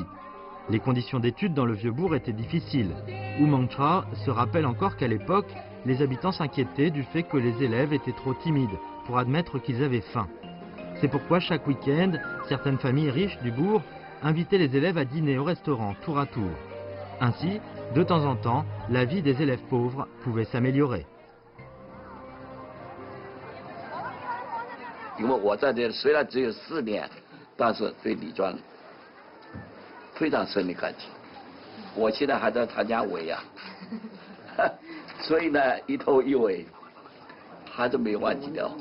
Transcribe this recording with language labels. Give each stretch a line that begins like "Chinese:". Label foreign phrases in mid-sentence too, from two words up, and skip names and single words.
French: Les conditions d'études dans le vieux bourg étaient difficiles. Wu Mengchao se rappelle encore qu'à l'époque, les habitants s'inquiétaient du fait que les élèves étaient trop timides pour admettre qu'ils avaient faim. C'est pourquoi chaque week-end, certaines familles riches du bourg invitaient les élèves à dîner au restaurant tour à tour. Ainsi, de temps en temps, la vie des élèves pauvres pouvait s'améliorer.
Chinese: 因为我在这虽然只有4年，但是对李庄非常深的感情。我现在还在参加尾呀，所以呢，一头一尾还是没忘记掉。